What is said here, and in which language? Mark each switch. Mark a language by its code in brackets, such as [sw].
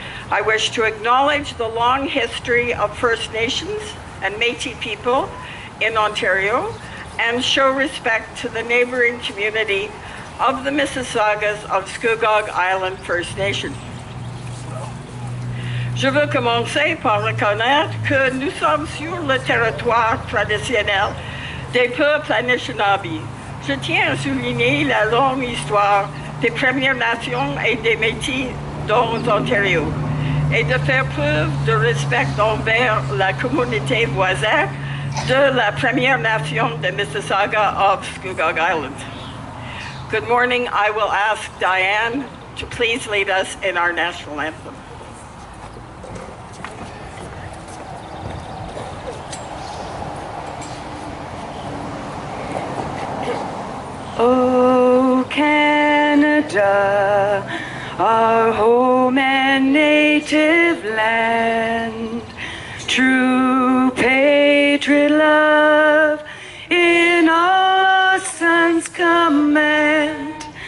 [en] I wish to acknowledge the long history of First Nations and Métis people in Ontario and show respect to the neighboring community of the Mississaugas of Scugog Island First Nation. [fr] Je veux commencer par reconnaître que nous sommes sur le territoire traditionnel des peuples Anishinaabe. Je tiens à souligner la longue histoire des Premières Nations et des Métis dans l'Ontario et de faire preuve de respect envers la communauté voisine de la Première Nation de Mississauga of Scugog Island. [en] Good morning. I will ask Diane to please lead us in our national anthem. Oh, Canada, our home and native land, true patriot love in our son's command.